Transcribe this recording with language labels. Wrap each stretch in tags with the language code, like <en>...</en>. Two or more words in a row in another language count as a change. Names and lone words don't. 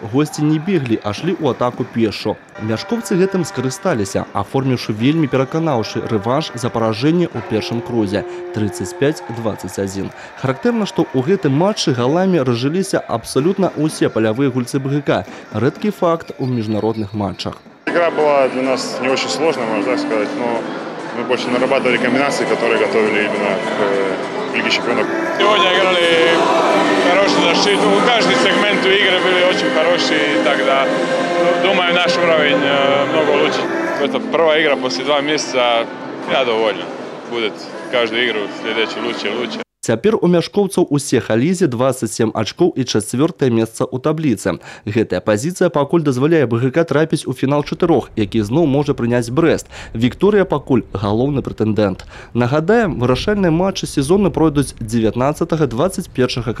<be>Госці не беглі, а шлі ў атаку пешшу. Мяшкоўцы гэтым скарысталіся, аформіўшы вельмі пераканаўшы рэванш за паражэнне ў першым крузе 35-21. Характэрна, што ў гэтым матчы галамі разжыліся абсолютно усе полевые гульцы БГК.</be> <ru>Редкий факт в международных матчах. Игра была для нас не очень сложная, можно так сказать, но мы больше нарабатывали комбинации, которые готовили именно к Лиге чемпионов. Сегодня играли хорошую защиту. Каждый сегмент игры были очень хорошие. Тогда, думаю, наш уровень много лучше. Это первая игра после 2 месяца. Я доволен. Будет каждую игру следующую лучше и лучше.</ru> <be>Цяпер у мяшкоўцаў усе халізе 27 ачкоў і 4-е месца ў табліцы. Гэтая пазіцыя пакуль дазваляе БГК трапіць у фінал 4, які зноў можа прыняць Брэст. Вікторыя пакуль галоўны прэтэндэнт. Нагадаем, вырашальныя матчы сезону пройдуць 19-21 красавіка.</be>